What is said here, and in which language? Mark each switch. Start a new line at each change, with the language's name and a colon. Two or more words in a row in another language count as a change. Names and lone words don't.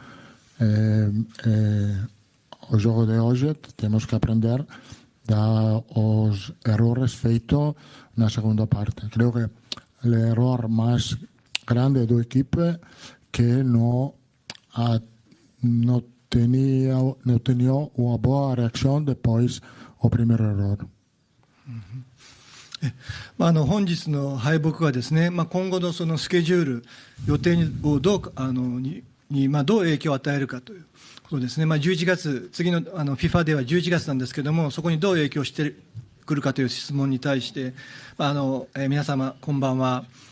Portuguese: O jogo de hoje temos que aprender dos erros feitos na segunda parte.
Spanish: Creo que
Portuguese: o erro mais grande do equipo que não tinha uma boa reação depois do primeiro erro.
Japanese: 本日の敗北はですね、今後のそのスケジュール、予定をどう影響を与えるかということですね。11月、次のFIFA では11月なんですけれども、そこにどう影響してくるかという質問に対して、皆様、こんばんは。